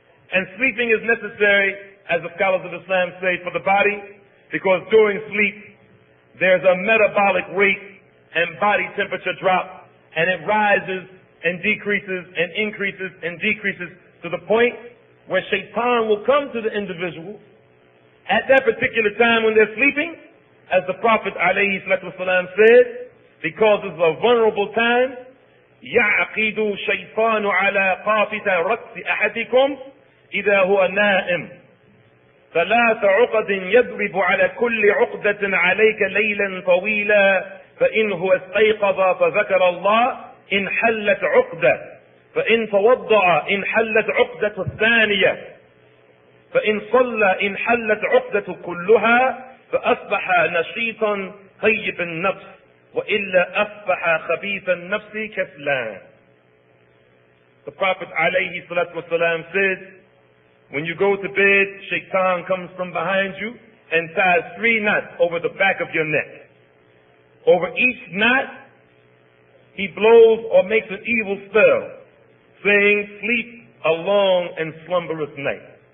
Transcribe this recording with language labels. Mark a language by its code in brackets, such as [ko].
[en] And sleeping is necessary, as the scholars of Islam say, for the body, because during sleep there's a metabolic rate and body temperature drop, and it rises and decreases and increases and decreases to the point where shaitan will come to the individual at that particular time when they're sleeping, as the Prophet alayhi salatu wasalam said, because it's a vulnerable time. [ar] يَعْقِدُ شَيْطَانُ عَلَى قَافِةَ رَأْسِ أَحَدِكُمْ إِذَا هُوَ نَائِمٌ ثَلَاثَ عُقَدٍ يَضْرِبُ عَلَى كُلِّ عُقْدَةٍ عَلَيْكَ لَيْلًا طَوِيلًا فَإِنْهُ اسْتَيْقَظَ فَذَكَرَ اللَّهَ إِنْ حَلَّتْ عُقْدَةٌ فإن توضأ إن حلت عقدة الثانية فإن صلى إن حلت عقدة كلها فأصبح نشيطا طيب النفس وإلا أصبح خبيث النفس كسلان. [en] The Prophet alayhi salatu wasalam said, when you go to bed, shaitan comes from behind you and ties 3 knots over the back of your neck. Over each knot, he blows or makes an evil spell, saying, sleep a long and slumberous night.